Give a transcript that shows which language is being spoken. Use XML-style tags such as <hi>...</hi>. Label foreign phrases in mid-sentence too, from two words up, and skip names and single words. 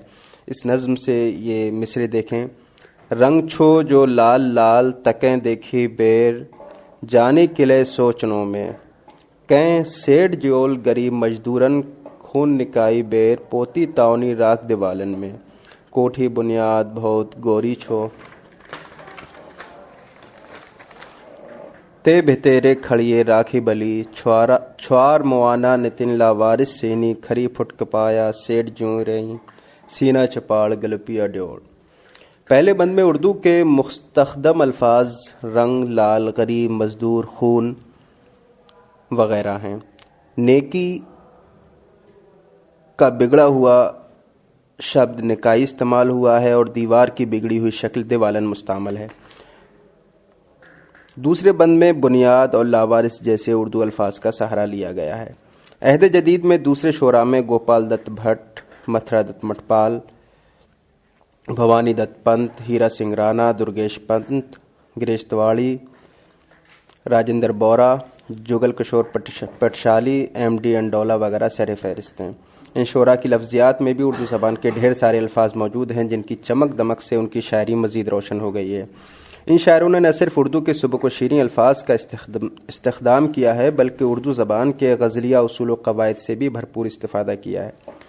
<ur>اس نظم سے یہ مصرے دیکھیں:</ur> <kfy>रंग छो जो लाल लाल तकीं देखी बैर, जाने किले सोचनों में, कहीं सेड जोल गरीब मजदूरन खून नकाई बैर, पोती ताऊनी राक दिवालन में, कोठी बुनियाद बहुत गोरी छो, ते भतेरे खड़िये राखी बली, छवार मवाना नतन लावारस सैनी, खरी फट कपाया सेड जों रही, सीना चपाड़ गलपिया ड्योड़.</kfy> <ur>پہلے بند میں اردو کے مستخدم الفاظ رنگ، لال، غریب، مزدور، خون وغیرہ ہیں۔ نیکی کا بگڑا ہوا شبد نکائی استعمال ہوا ہے اور دیوار کی بگڑی ہوئی شکل دیوالن مستعمل ہے۔ دوسرے بند میں بنیاد اور لاوارث جیسے اردو الفاظ کا سہارا لیا گیا ہے۔ عہد جدید میں دوسرے شعراء میں گوپال دت بھٹ، متھرا دت مٹپال، بھوانی دت پنت، ہیرا سنگھ رانا، درگیش پنت، گریش تواڑی، راجندر بورا، جگل کشور پٹشالی، ایم ڈی انڈولا وغیرہ سر فہرست ہیں۔ ان شعراء کی لفظیات میں بھی اردو زبان کے ڈھیر سارے الفاظ موجود ہیں جن کی چمک دمک سے ان کی شاعری مزید روشن ہو گئی ہے۔ ان شاعروں نے نہ صرف اردو کے سبک و شیریں الفاظ کا استخدام کیا ہے بلکہ اردو زبان کے غزلیہ اصول و قواعد سے بھی بھرپور استفادہ کیا ہے۔</ur>